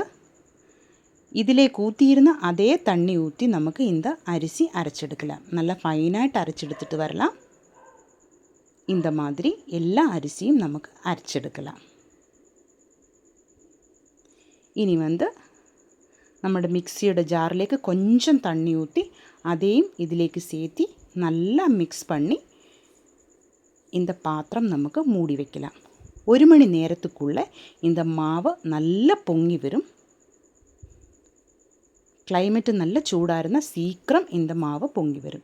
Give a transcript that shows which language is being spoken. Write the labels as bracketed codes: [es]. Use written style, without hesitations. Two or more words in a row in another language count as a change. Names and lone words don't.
[ta] இதிலே ஊற்றியிருந்த அதே தண்ணி ஊற்றி நமக்கு இந்த அரிசி அரைச்செடுக்கலாம். நல்லா ஃபைனாയിട്ട് அரைச்செடுத்துட்டு வரலாம். இந்த மாதிரி எல்லா அரிசியும் நமக்கு அரைச்செடுக்கலாம். இனி வந்து [ml] നമ്മുടെ മിക്സിയുടെ ജാറിലേക്ക് [ta] கொஞ்சம் தண்ணி ஊற்றி அதையும் இதிலேக்கு சேர்த்து நல்லா மிக்ஸ் பண்ணி இந்த பாத்திரம் நமக்கு மூடி வைக்கலாம். 1 மணி நேரத்துக்குள்ளே இந்த மாவு நல்லா பொங்கி வரும். கிளைமேட்டு நல்ல சூடாக இருந்தால் சீக்கிரம் இந்த மாவு பொங்கி வரும்.